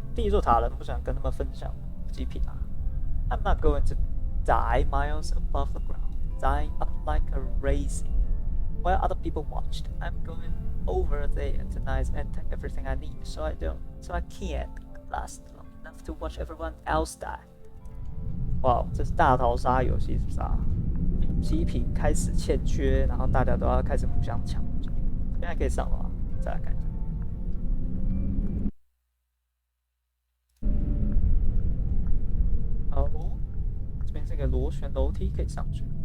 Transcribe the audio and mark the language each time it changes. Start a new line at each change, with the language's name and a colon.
Chinese: 第一座塔人不想跟他们分享补给品啊。
English: I'm not going to die miles above the ground, dying up like a raisin, while other people watched. I'm going over there tonight and take everything I need, so I can't last long enough to watch everyone else die.
Chinese: 哇，这是大逃杀游戏是不是啊？补给品开始欠缺，然后大家都要开始互相抢。现在可以上了吗？再来看一下。好，这边是个螺旋楼梯可以上去。